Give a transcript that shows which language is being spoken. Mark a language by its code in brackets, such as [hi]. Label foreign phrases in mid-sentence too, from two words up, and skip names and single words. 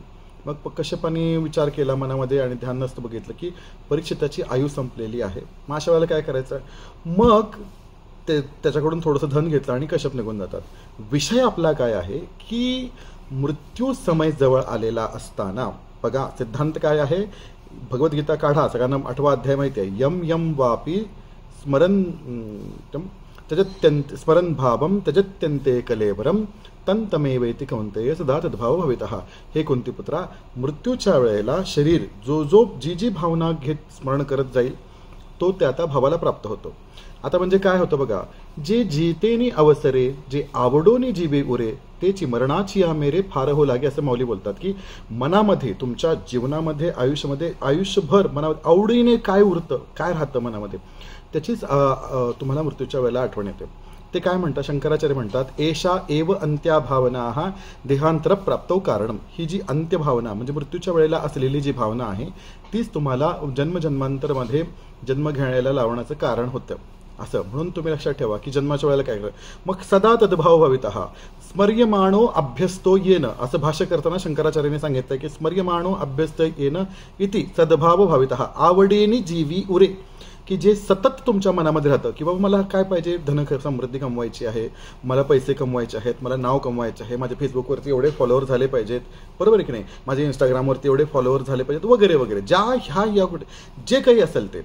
[mr] मग कश्यपाने विचार केला मनामध्ये आणि ध्यान नसतं बघितलं की परीक्षिताची आयु संपलेली आहे, मग अशा वेळेला काय करायचं. मग त्याच्याकडून थोडंसं धन घेतलं आणि कश्यप निघून जातात. विषय आपला काय आहे की मृत्यू समय जवळ आलेला असताना बघा सिद्धांत काय आहे, भगवद्गीता काढा, सगळ्यांना 8वा अध्याय माहिती आहे, [sa] यम यम वापी स्मरण स्मरण भावम त्यजत्यन्ते कलेवरम तंतमेवैति कौंतेय सदा तद्भाव भवितः. [mr] हे कुंतीपुत्रा, मृत्यूच्या वेळेला शरीर जी भावना घेत स्मरण करत जाईल तो त्या भावाला प्राप्त होतो. आता म्हणजे काय होतं बघा, जे जीतेनी अवसरे, जे आवडोनी जीवे उरे, तेची मरणाची या मेरे फार हो लागे, असं माऊली बोलतात की मनामध्ये, तुमच्या जीवनामध्ये, आयुष्यामध्ये, आयुष्यभर मनामध्ये आवडीने काय उरतं, काय राहतं मनामध्ये, त्याचीच तुम्हाला मृत्यूच्या वेळेला आठवण येते. ते काय म्हणतात, शंकराचार्य म्हणतात [sa] एषा एव अंत्या भावना देहांतर प्राप्तौ कारणम. [mr] ही जी अंत्य भावना म्हणजे मृत्यूच्या वेळेला असलेली जी भावना आहे तीच तुम्हाला जन्मजन्मांतरमध्ये जन्म घेण्याला लावण्याचं कारण होतं. असं म्हणून तुम्ही लक्षात ठेवा की जन्माच्या वेळेला काय मग [sa] सदा तद्भाव भवितः स्मर्यमाणो अभ्यस्तो येन. [mr] असं भाष्य करताना शंकराचार्याने सांगितलं की [sa] स्मर्यमाणो अभ्यस्त येन इति सद्भाव भवितः. [mr] आवडीने जीवी उरे, की जे सतत तुमच्या मनामध्ये राहतं की बाबा मला काय पाहिजे, धन समृद्धी कमवायची आहे, मला पैसे कमवायचे आहेत, मला नाव कमवायचे आहे, माझ्या फेसबुकवरती एवढे फॉलोअर झाले पाहिजेत, बरोबर आहे की नाही, माझे इंस्टाग्रामवरती एवढे फॉलोअर झाले पाहिजेत वगैरे वगैरे, या जे काही असेल ते.